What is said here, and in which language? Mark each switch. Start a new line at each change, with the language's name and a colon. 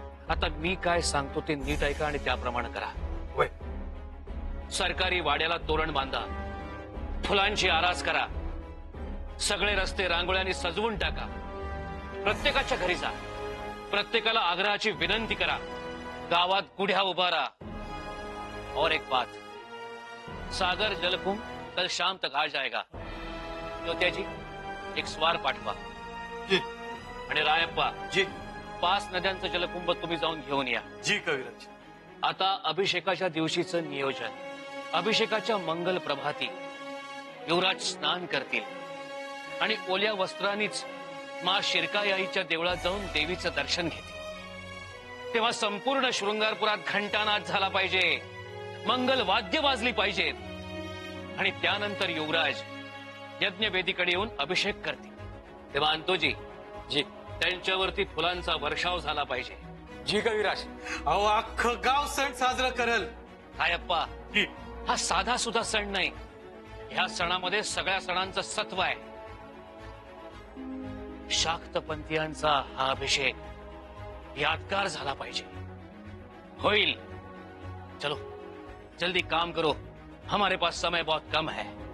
Marathi: आता मी काय सांगतो ते नीट ऐका आणि त्याप्रमाणे करा. वय सरकारी वाड्याला तोरण बांधा, फुलांची आरास करा, सगळे रस्ते रांगोळ्यांनी सजवून टाका, प्रत्येकाच्या घरी जा, प्रत्येकाला आग्रहाची विनंती करा, गावात गुढ्या उभारा.
Hindi: और एक बात, सागर जलकुंभ कल शाम तक आ जाएगा.
Marathi: ज्योत्याजी एक स्वार पाठवा. जी. आणि रायप्पा जी 5 नद्यांचं जलकुंभ तुम्ही जाऊन घेऊन या. जी कविराज. आता अभिषेकाच्या दिवशीचं नियोजन. अभिषेकाच्या मंगल प्रभाती युवराज स्नान करतील आणि ओल्या वस्त्रांनीच मा शिरकाईच्या देवळात जाऊन देवीचं दर्शन घेतील. तेव्हा संपूर्ण शृंगारपुरात घंटानाद झाला पाहिजे, मंगल वाद्य वाजली पाहिजेत आणि त्यानंतर युवराज यज्ञवेदीकडे येऊन अभिषेक करतील. तेव्हा अंतोजी जी त्यांच्यावरती फुलांचा वर्षाव झाला पाहिजे. जी कविराज. अहो अख्खं गाव सण साजरा करल. हायप्पा, जी. हा साधा सुद्धा सण नाही, ह्या सणामध्ये सगळ्या सणांचं सत्व आहे. शाक्तपंथीयांचा हा अभिषेक यादगार झाला पाहिजे. होईल.
Hindi: चलो जल्दी काम करो, हमारे पास समय बहुत कम है.